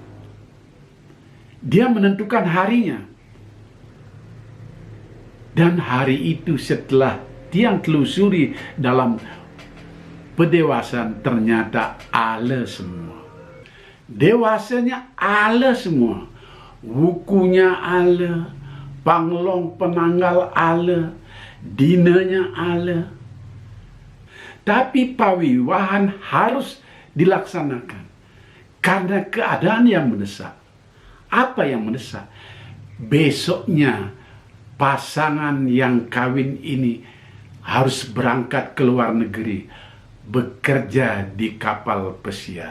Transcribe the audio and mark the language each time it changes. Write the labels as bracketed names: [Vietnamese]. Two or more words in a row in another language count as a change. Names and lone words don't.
[Indonesian] Dia menentukan harinya. Dan hari itu setelah dia telusuri dalam pedewasaan ternyata ala semua. Dewasanya ala semua. Wukunya ala, [Balinese] panglong penanggal [Indonesian] ala, dinanya ala. Tapi pawiwahan harus dilaksanakan karena keadaan yang mendesak. Apa yang mendesak? Besoknya pasangan yang kawin ini harus berangkat ke luar negeri, bekerja di kapal pesiar.